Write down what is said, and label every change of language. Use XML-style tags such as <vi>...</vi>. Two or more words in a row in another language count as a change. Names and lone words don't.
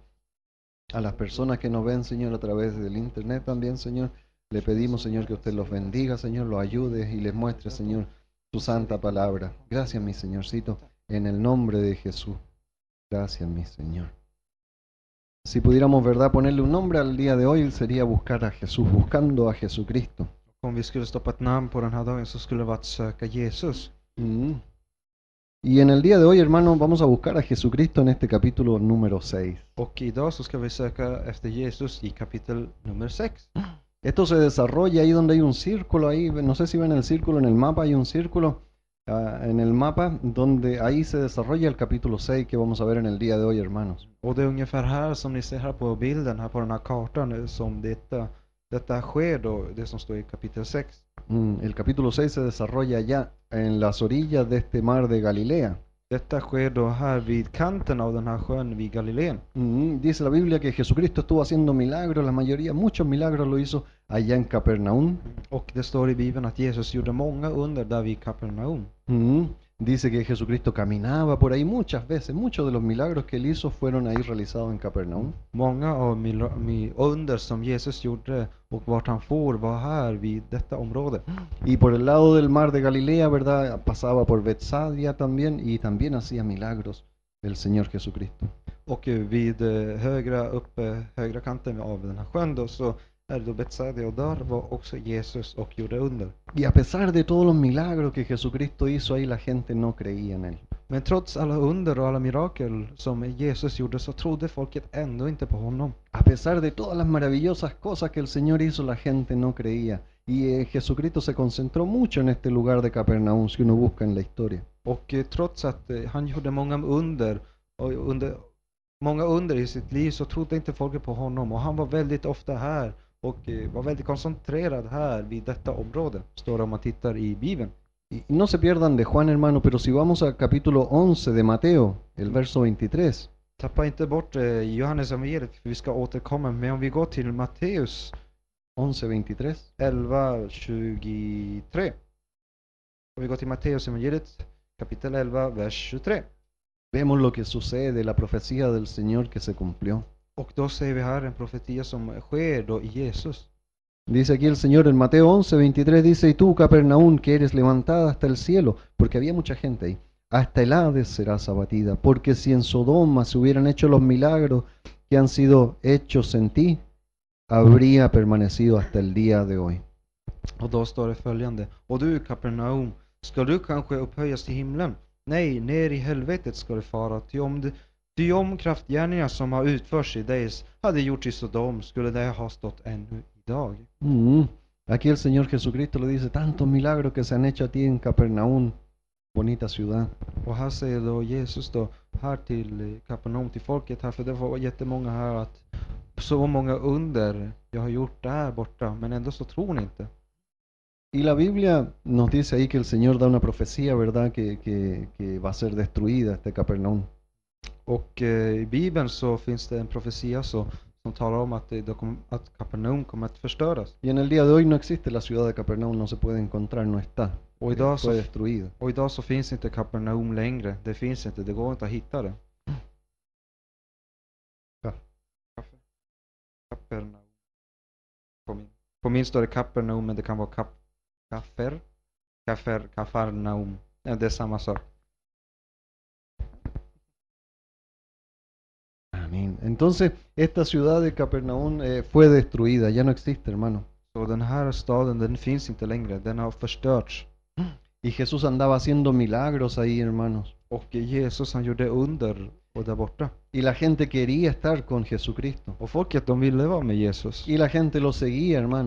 <es>A las personas que nos ven, Señor, a través del internet también, Señor, le pedimos, Señor, que usted los bendiga, Señor, los ayude y les muestre, Señor, su santa palabra. Gracias, mi Señorcito, en el nombre de Jesús. Gracias, mi Señor. Si pudiéramos, ¿verdad?, ponerle un nombre al día de hoy, sería buscar a Jesús, buscando a Jesucristo.</es> <sv>Om vi skulle stoppa ett namn på den här dagen så skulle det vara att söka Jesus.</sv> <es>Y en el día de hoy, hermanos, vamos a buscar a Jesucristo en este capítulo número 6.</es> <sv>Och idag så ska vi söka efter Jesus i kapitel nummer 6.</sv> <es>Esto se desarrolla ahí donde hay un círculo, ahí, no sé si ven el círculo en el mapa, hay un círculo en el mapa donde ahí se desarrolla el capítulo 6 que vamos a ver en el día de hoy, hermanos.</es> <sv>Och det är ungefär här som ni ser här på bilden, här på den här kartan, som detta sker då, det som står i kapitel 6.</sv> <es>El capítulo 6 se desarrolla allá en las orillas de este mar de Galilea.</es> <sv>Detta sker då här vid kanten av den här sjön vid Galileen.</sv> <es>Dice la Biblia que Jesucristo estuvo haciendo milagros, la mayoría, muchos milagros lo hizo allá en Capernaum.</es> <sv>Och det står i Bibeln att Jesus gjorde många under där vid Kapernaum.</sv> <es>Dice que Jesucristo caminaba por ahí muchas veces, muchos de los milagros que él hizo fueron ahí realizados en Capernaum.</es> <sv>Många av under som Jesus gjorde och vart han for var här vid detta område.</sv> <es>Y por el lado del mar de Galilea, ¿verdad? Pasaba por Betsadia también y también hacía milagros el Señor Jesucristo.</es> <sv>Och vid högra kanten av den här sjön då, så är det då Betsaida, och där var också Jesus och gjorde under.</sv> <es>Y a pesar de todos los milagros que Jesucristo hizo ahí, la gente no creía en él.</es> <sv>Men trots alla under och alla mirakel som Jesus gjorde så trodde folket ändå inte på honom.</sv> <es>A pesar de todas las maravillosas cosas que el Señor hizo, la gente no creía. Y Jesucristo se concentró mucho en este lugar de Capernaum, si uno busca en la historia.</es> <sv>Och trots att han gjorde många under i sitt liv så trodde inte folket på honom. Och han var väldigt ofta här och var väldigt koncentrerad här vid detta område, står det om man tittar i Bibeln.</sv> <es>Y no se pierdan de Juan, hermano, pero si vamos al capítulo 11 de Mateo, el verso 23.</es> <sv>Tappa inte bort Johannes evangeliet, för vi ska återkomma. Men om vi går till Matteus 11:23. 11:23. Om vi går till Matteus evangeliet, kapitel 11, vers 23.</sv> <es>Vemos lo que sucede, la profecía del Señor que se cumplió.</es> <sv>Och då ser vi här en profetia som sker då i Jesus.</sv> <es>Dice aquí el Señor en Mateo 11:23, dice, y tú, Capernaum, que eres levantada hasta el cielo, porque había mucha gente ahí, hasta el Hades serás abatida, porque si en Sodoma se hubieran hecho los milagros que han sido hechos en ti, habría permanecido hasta el día de hoy.</es> <sv>Och då står det följande: och du, Kapernaum, ska du kanske upphöjas till himlen? Nej, ner i helvetet ska du fara, ty om kraftgärningar som har utförts i dig hade gjorts i Sodom, skulle det ha stått ännu idag.</sv> <es>Aquí el Señor Jesucristo le dice, tantos milagros que se han hecho a ti en Capernaum, bonita ciudad.</es> <sv>Och här säger då Jesus då, här till Kapernaum, till folket här, för det var jättemånga här, att så många under jag har gjort där borta, men ändå så tror ni inte.</sv> <es>Y la Biblia nos dice ahí que el Señor da una profecía, ¿verdad? Que va a ser destruida este Capernaum.</es> <sv>Och i Bibeln så finns det en profetia som talar om att Kapernaum kommer att förstöras.</sv> <es>Y en el día de hoy no existe la ciudad de Capernaum, no se puede encontrar, no está.</es> <sv>Och idag</sv> <es>Fue destruida.</es> <sv>Och idag så finns inte Kapernaum längre. Det finns inte, det går inte att hitta det. Kapernaum. På min står det Kapernaum, men det kan vara Kafarnaum. Det är samma sak. Amén.</sv> <es>Entonces, esta ciudad de Capernaum fue destruida, ya no existe, hermano.</es> <sv>Så den här staden, den finns inte längre. Den har förstörts.</sv> <es>Y Jesús andaba haciendo milagros ahí, hermanos.</es> <sv>Och Jesus, han gjorde under och där borta.</sv> <es>Y la gente quería estar con Jesucristo.</es> <sv>Och folket, de ville vara med Jesus.</sv> <es>Y la gente lo seguía, hermano.</es>